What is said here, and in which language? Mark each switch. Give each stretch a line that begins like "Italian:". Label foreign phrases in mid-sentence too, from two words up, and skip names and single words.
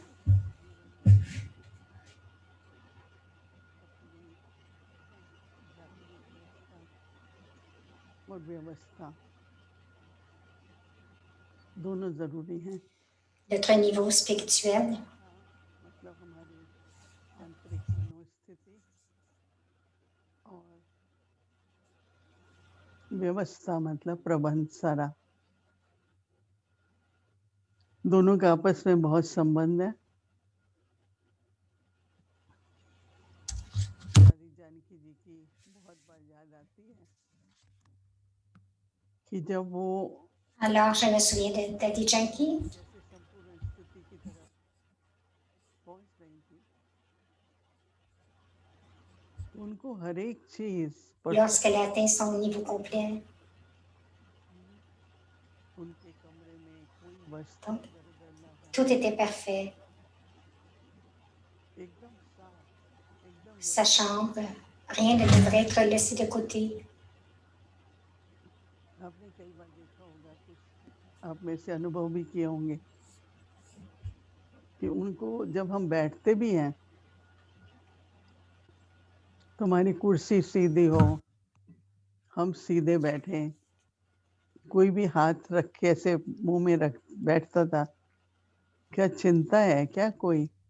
Hindi: और व्यवस्था दोनों जरूरी हैं।
French: Notre niveau spirituel,
Hindi: मतलब हमारी आंतरिक मनोस्थिति और व्यवस्था मतलब प्रबंध सारा, दोनों का आपस में बहुत संबंध है। हमारी जानकी जी की बहुत बार याद आती है कि जब वो
French: alors je me souviens de Daddy Janki,
Hindi: जैसे संपूर्ण स्थिति की तरफ पहुंच रही थी, उनको हर एक चीज
French: lorsqu'elle a atteint son niveau complet.
Hindi: उनके कमरे में कोई वस्तु
French: Donc,
Hindi: इधर उधर ना हो,
French: tout était parfait.
Hindi: एकदम साफ, एकदम
French: Sa chambre, rien ne devrait être laissé de côté.
Hindi: आपने कई बार देखा होगा, कुछ आप में से अनुभव भी किए होंगे कि उनको जब हम बैठते भी हैं तो हमारी कुर्सी सीधी हो, हम सीधे बैठे, कोई भी हाथ रख के ऐसे मुंह में रख बैठता था, क्या चिंता है क्या कोई?